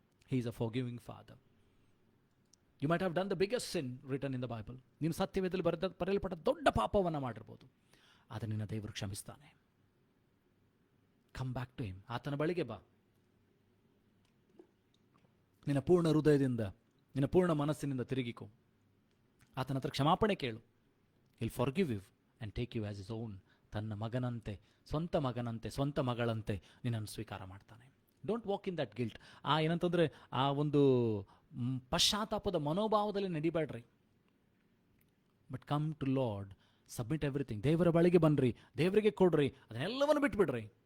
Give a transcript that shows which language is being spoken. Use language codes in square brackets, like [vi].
[en] He is a forgiving father. You might have done the biggest sin written in the Bible. [kn] ನೀನು ಸತ್ಯವೇದದಲ್ಲಿ ಬರೆಯಲ್ಪಟ್ಟ ದೊಡ್ಡ ಪಾಪವನ್ನು ಮಾಡಿರ್ಬೋದು, ಆದರೆ ನಿನ್ನ ದೇವರು ಕ್ಷಮಿಸ್ತಾನೆ. [en] Come back to him. [kn] ಆತನ ಬಳಿಗೆ ಬಾ. ನಿನ್ನ ಪೂರ್ಣ ಹೃದಯದಿಂದ, ನಿನ್ನ ಪೂರ್ಣ ಮನಸ್ಸಿನಿಂದ ತಿರುಗಿಕೋ. ಆತನ ಹತ್ರ ಕ್ಷಮಾಪಣೆ ಕೇಳು. [en] He'll forgive you and take you as his own. [kn] ತನ್ನ ಮಗನಂತೆ, ಸ್ವಂತ ಮಗನಂತೆ, ಸ್ವಂತ ಮಗಳಂತೆ ನಿನ್ನನ್ನು ಸ್ವೀಕಾರ ಮಾಡ್ತಾನೆ. [en] Don't walk in that guilt. [kn] ಏನಂತಂದರೆ ಆ ಒಂದು ಪಶ್ಚಾತ್ತಾಪದ ಮನೋಭಾವದಲ್ಲಿ ನಡಿಬೇಡ್ರಿ. [en] But come to Lord, submit everything. [kn] ದೇವರ ಬಳಿಗೆ ಬನ್ನಿರಿ, ದೇವರಿಗೆ ಕೊಡ್ರಿ, ಅದನ್ನೆಲ್ಲವನ್ನು ಬಿಟ್ಬಿಡ್ರಿ.